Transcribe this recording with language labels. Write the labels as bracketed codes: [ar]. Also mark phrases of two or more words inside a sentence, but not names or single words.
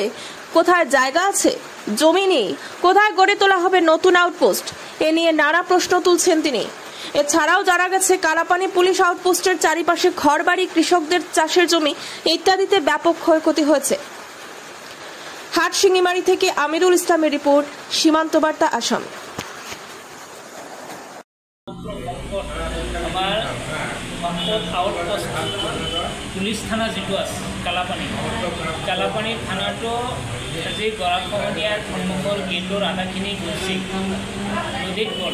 [bn] কোথায় জায়গা আছে? জমি নেই। কোথায় গড়ে তোলা হবে নতুন আউটপোস্ট? এ নিয়ে নানা প্রশ্ন তুলছেন তিনি। এছাড়াও জানা গেছে কালাপানি পুলিশ আউটপোস্টের চারিপাশে ঘরবাড়ি, কৃষকদের চাষের জমি ইত্যাদিতে ব্যাপক ক্ষয়ক্ষতি হয়েছে। হাটশিঙ্গিমারি থেকে আমিরুল ইসলামের রিপোর্ট, সীমান্ত বার্তা, আসাম। [as] আমাৰ আউটপোষ্ট পুলিচ থানা যিটো আছে কালাপানী থানাটো আজি গৰাখহনীয়াৰ সন্মুখৰ গেটৰ আধাখিনি গৈছে নদীত গ'ল।